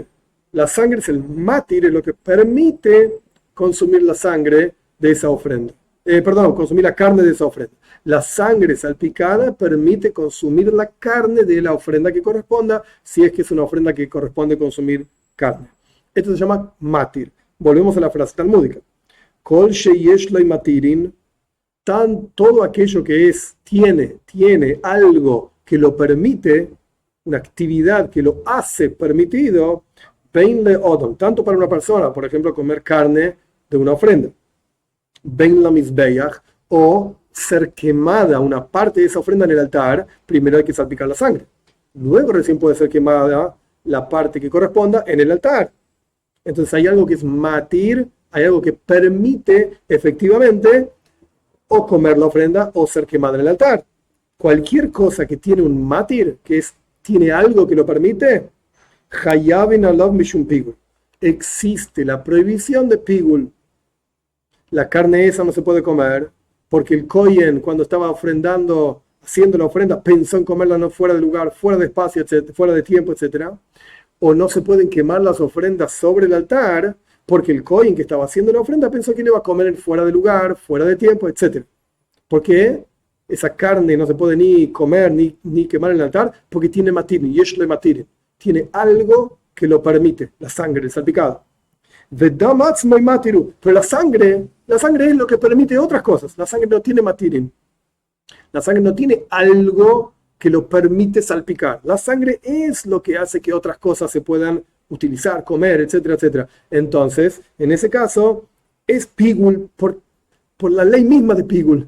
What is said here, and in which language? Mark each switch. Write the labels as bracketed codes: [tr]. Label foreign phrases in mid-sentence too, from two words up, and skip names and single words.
[es] La sangre es el matir, es lo que permite consumir la sangre de esa ofrenda. Consumir la carne de esa ofrenda. La sangre salpicada permite consumir la carne de la ofrenda que corresponda, si es que es una ofrenda que corresponde consumir carne. Esto se llama matir. Volvemos a la frase talmúdica. [he] כל שיש לו מתירין, [es] todo aquello que tiene algo que lo permite, una actividad que lo hace permitido, [he] בין לאדם, [es] tanto para una persona, por ejemplo, comer carne de una ofrenda, [he] בין למזבח, [es] o ser quemada una parte de esa ofrenda en el altar, primero hay que salpicar la sangre. Luego recién puede ser quemada la parte que corresponda en el altar. Entonces hay algo que es matir, hay algo que permite efectivamente o comer la ofrenda o ser quemada en el altar. Cualquier cosa que tiene un matir, tiene algo que lo permite, [he] חייבין עליו משום פיגול. [es] Existe la prohibición de pigul. La carne esa no se puede comer porque el Kohen, cuando estaba ofrendando, haciendo la ofrenda, pensó en comerla no fuera de lugar, fuera de espacio, etc., fuera de tiempo, etc. O no se pueden quemar las ofrendas sobre el altar porque el Kohen que estaba haciendo la ofrenda pensó que le iba a comer fuera de lugar, fuera de tiempo, etc. ¿Por qué? Esa carne no se puede ni comer ni quemar en el altar porque tiene matir, [he] יש לו מתיר. [es] Tiene algo que lo permite, la sangre, el salpicado. [he] ודם עצמו מתירו. [es] Pero la sangre es lo que permite otras cosas. La sangre no tiene matirin. La sangre no tiene algo que lo permite salpicar. La sangre es lo que hace que otras cosas se puedan utilizar, comer, etcétera, etcétera. Entonces, en ese caso, es pigul por la ley misma de pigul.